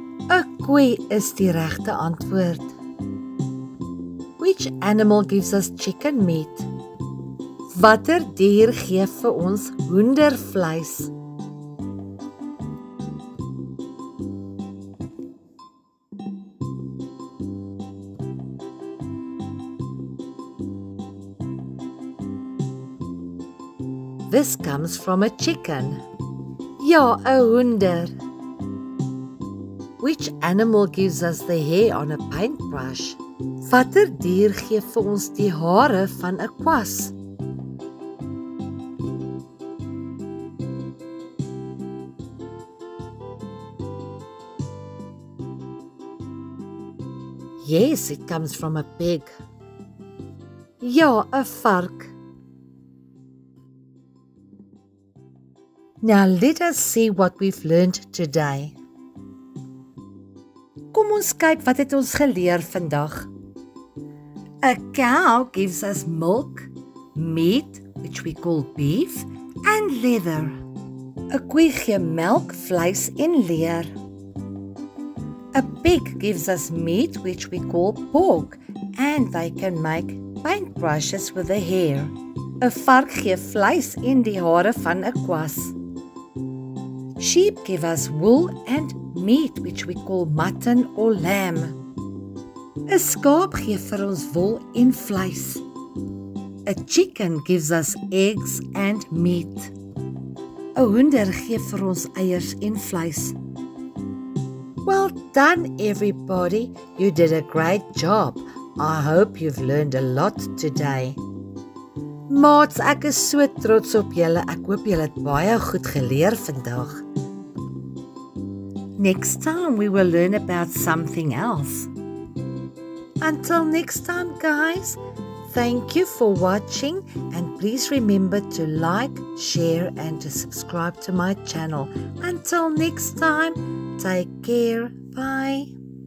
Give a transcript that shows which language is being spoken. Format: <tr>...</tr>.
<af>'n Koei is die regte antwoord.</af> <en>Which animal gives us chicken meat?</en> <af>Watter dier gee vir ons hoendervleis?</af> <en>This comes from a chicken.</en> <af>Ja, 'n hoender.</af> <en>Which animal gives us the hair on a paintbrush?</en> <af>Watter dier gee vir ons die hare van 'n kwas?</af> <en>Yes, it comes from a pig.</en> <af>Ja, 'n vark.</af> <en>Now let us see what we've learned today.</en> <af>Kom ons kyk wat het ons geleer vandag.</af> <en>A cow gives us milk, meat, which we call beef, and leather.</en> <af>'n Koei gee melk, vleis en leer.</af> <en>A pig gives us meat, which we call pork, and they can make paintbrushes with the hair.</en> <af>'n Vark gee vleis en die hare van 'n kwas.</af> <en>Sheep give us wool and meat, which we call mutton or lamb.</en> <af>'n Skaap gee vir ons wol en vleis.</af> <en>A chicken gives us eggs and meat.</en> <af>'n Hoender gee vir ons eiers en vleis.</af> <en>Well done, everybody. You did a great job. I hope you've learned a lot today.</en> <af>Maats, ek is so trots op julle. Ek hoop julle het baie goed geleer vandag.</af> <en>Next time we will learn about something else. Until next time, guys, thank you for watching, and please remember to like, share and to subscribe to my channel. Until next time, take care. Bye.</en>